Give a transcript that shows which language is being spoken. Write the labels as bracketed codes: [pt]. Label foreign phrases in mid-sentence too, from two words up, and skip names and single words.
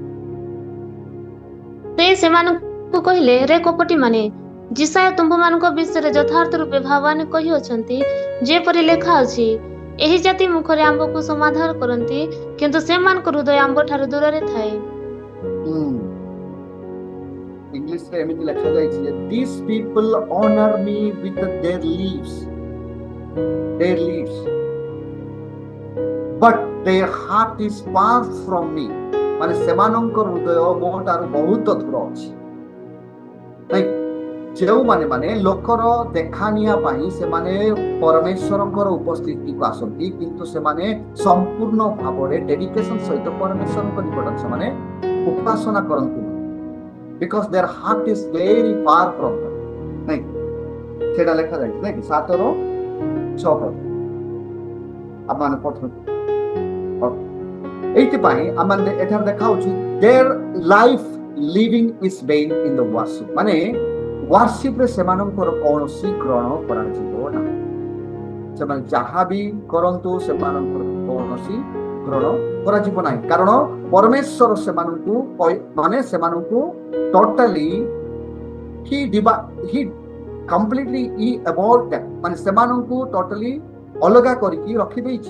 [or] ସେ ସେମାନଙ୍କୁ କହିଲେ ରେ କପଟି ମାନେ ଯିଶାୟ ତୁମ୍ଭମାନଙ୍କ ବିଷୟରେ ଯଥାର୍ଥ ରୂପେ ଭାବାନି କହିଅଛନ୍ତି, ଯେପରି ଲେଖା ଅଛି, ଏହି ଜାତି ମୁଖରେ ଆମ୍ଭକୁ ସମାଧାନ କରନ୍ତି, କିନ୍ତୁ ସେମାନଙ୍କ ହୃଦୟ ଆମ୍ଭଠାରୁ ଦୂରରେ ଥାଏ। ଇଂଲିଶ ରେ ଏମିତି ଲେଖା ଯାଇଛି ଯେ [en] these people honor me with their lips, but their heart is far from me। [or] ମାନେ ସେମାନଙ୍କର ହୃଦୟ ମୋ ଠାରୁ ବହୁତ ଦୂର ଅଛି। ଯେଉଁମାନେ ମାନେ ଲୋକର ଦେଖାଣିଆ ପାଇଁ ସେମାନେ ପରମେଶ୍ୱରଙ୍କର ଉପସ୍ଥିତିକୁ ଆସନ୍ତି, କିନ୍ତୁ ସେମାନେ ସମ୍ପୂର୍ଣ୍ଣ ଭାବରେ ଡେଡିକେସନ ସହିତ ପରମେଶ୍ୱରଙ୍କ ନିକଟରେ ସେମାନେ ଉପାସନା କରନ୍ତି, [en] because their heart is very far from them। [or] ନାଇଁ ସେଟା ଲେଖା ଯାଇଛି ନାଇଁ 7-6 ଆମମାନେ ପଠନ୍ତୁ। ଏଇଥିପାଇଁ ଆମେ ଏଠାରେ ଦେଖାଉଛି [en] their life living is vain in the worship। [or] ମାନେ ୱାର୍ସିପ ରେ ସେମାନଙ୍କର କୌଣସି ଗ୍ରହଣ କରାଯିବ ନାହିଁ। ସେମାନେ ଯାହା ବି କରନ୍ତୁ ସେମାନଙ୍କର କୌଣସି ଗ୍ରହଣ କରାଯିବ ନାହିଁ, କାରଣ ପରମେଶ୍ୱର ସେମାନଙ୍କୁ ଟୋଟାଲି ହି କମ୍ପ୍ଲିଟଲି ମାନେ ସେମାନଙ୍କୁ ଟୋଟାଲି ଅଲଗା କରିକି ରଖିଦେଇଛି।